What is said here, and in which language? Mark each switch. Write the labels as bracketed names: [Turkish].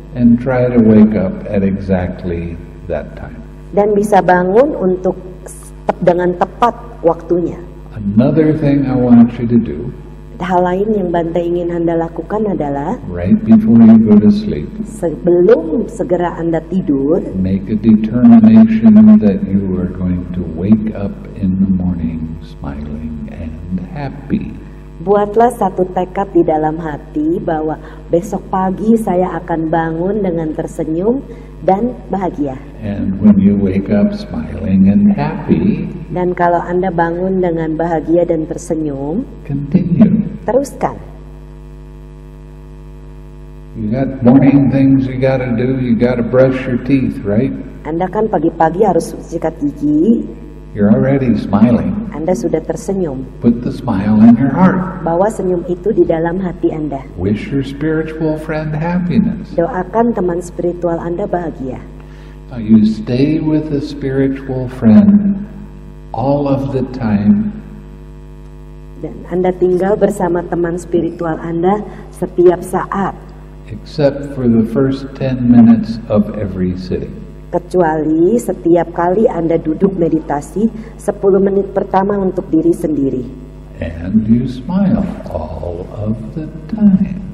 [English] And try to wake up at exactly that time. [Indonesian] Dan bisa bangun untuk dengan tepat waktunya. [English] Another thing I want you to do, [Indonesian] Hal lain yang Bante ingin Anda lakukan adalah [English] right before you go to sleep, [Indonesian] sebelum segera Anda tidur, [English] make a determination that you are going to wake up in the morning smiling and happy. [Indonesian] buatlah satu tekad di dalam hati bahwa besok pagi saya akan bangun dengan tersenyum dan bahagia. [English] And when you wake up smiling and happy, [Indonesian] Dan kalau Anda bangun dengan bahagia dan tersenyum, [English] continue. [Indonesian] teruskan. [English] You got morning things you gotta do. You gotta brush your teeth, right? [Indonesian] Anda kan pagi-pagi harus sikat gigi, [English] You're already smiling. [Indonesian] Anda sudah tersenyum. [English] Put the smile in your heart. [Indonesian] Bawa senyum itu di dalam hati Anda. [English] Wish your spiritual friend happiness. [Indonesian] Doakan teman spiritual Anda bahagia. [English] Now you stay with a spiritual friend all of the time, [Indonesian] Dan Anda tinggal bersama teman spiritual Anda setiap saat, [English] except for the first 10 minutes of every sitting. [Indonesian] kecuali setiap kali Anda duduk meditasi 10 menit pertama untuk diri sendiri. [English] And you smile all of the time.